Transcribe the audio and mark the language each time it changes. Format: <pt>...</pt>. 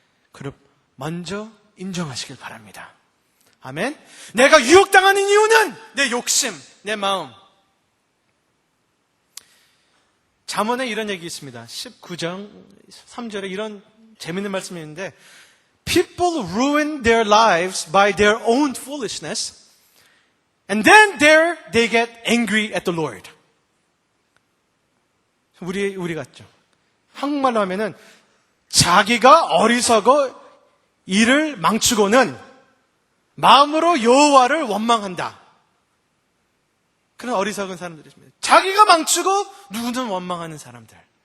<ko>그럼 먼저 인정하시길 바랍니다. 아멘. 내가 유혹당하는 이유는 내 욕심, 내 마음. 잠언에 이런 얘기 있습니다. 19장 3절에 이런 재밌는 말씀이 있는데,</ko> <en>people ruin their lives by their own foolishness, and then there they get angry at the Lord.</en> <ko>우리 같죠. 한국말로 하면은 자기가 어리석어 일을 망치고는 마음으로 여호와를 원망한다. 그런 어리석은 사람들이 있습니다. 자기가 망치고 누구든 원망하는 사람들.</ko>